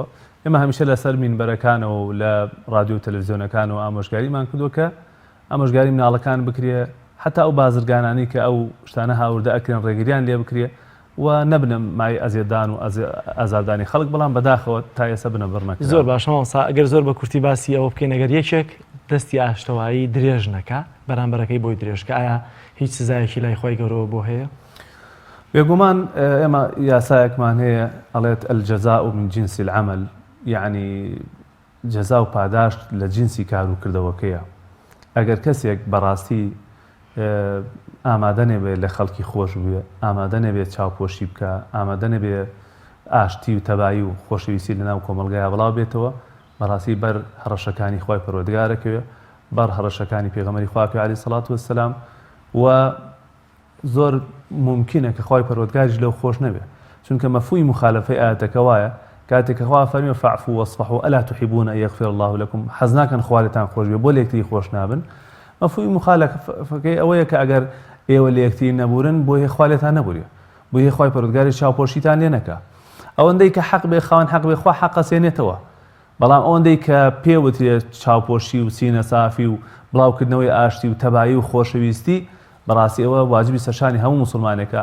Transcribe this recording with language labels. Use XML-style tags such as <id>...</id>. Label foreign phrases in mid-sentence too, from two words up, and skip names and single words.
<ckb>ئێمە هەمیشە لەسەر مینبەرەکانەوە و لە رادیۆ و تەلەڤیزیۆنەکانەوە ئامۆژگاریمان کردووە کە ئامۆژگاری مناڵەکان بکرێ حتا ئەو بازرگانانی کە ئەو شتانە هاوردە ئەکرێن ڕێگریان لێ بکرێ و نەبنم مای ئەزیێدان و ئازاردانی خەڵک بەڵام بەداخەوە تا ئێستا بنە بڕنەکە زۆر باشەوە ئەگەر زۆر بە کورتی باسی ئەوە بکەین ئەگەر یەکێک دەستی ئاشتەوایی درێژ نەکە بەرامبەرەکەی بۆی درێژکە ئایا هیچ سزایەکی لای خۆی گەورەوە بۆ هەیە؟ بێگومان ئێمە یاسایەکمان هەیە ئەڵێت</ckb> <ar>الجەزاء من جنس العمل،</ar> <ckb>یعنی جەزا و پاداش لە جنسی کار و کردەوەکەیە. ئەگەر کەسێک بەڕاستی ئامادە نەبێ لە خەڵکی خۆش بێ، ئامادە نەبێت چاوپۆشی بکە، ئامادە نەبێ ئاشتی و تەبایی و خۆشەویستی لەناو کۆمەلگایە بڵاو بێتەوە، بەڕاستی بەر هەڕەشەکانی خۆی پەروەردگارەکەوێ، بەر هەڕەشەکانی پێغەمبەری خوا</ckb> <ar>عەلەیهی سەڵات وەسەلام،</ar> <ckb>و زۆر ممکنە کە خۆی پەروەردگاریش لەو خۆش نەبێ، چونکە مەفهومی مخالفەی ئاەتەکە وایە کاتێک خوا فەرمێ</ckb> <ar>فەعفو وەصفحوا ئەلا تحبون أن يغفر الله لكم،</ar> <ckb>حەز ناکەن خوا لێتان خۆش بێ بۆ لە یەکتری خۆش نابن. مەفهومی مخالفەکەی ئەوەیە کە ئەگەر ئێوە لە یەکتری نەبورن بۆ هێ خوا لێتان نەبووریە، بۆ هێ خۆی پەروەردگاری چاوپۆشیتان لێ نەکا. ئەوەندەی کە حەق بێ خاوەن حەق بێ خوا حەقە سێنێتەوە، بەڵام ئەوەندەی کە پێوترێت چاوپۆشی و سینە سافی و بڵاوکردنەوەی ئاشتی و تەبایی و خۆشەویستی، بەڕاستی ئەوە واجبی سەرشانی هەموو مسلمانێکە.</ckb>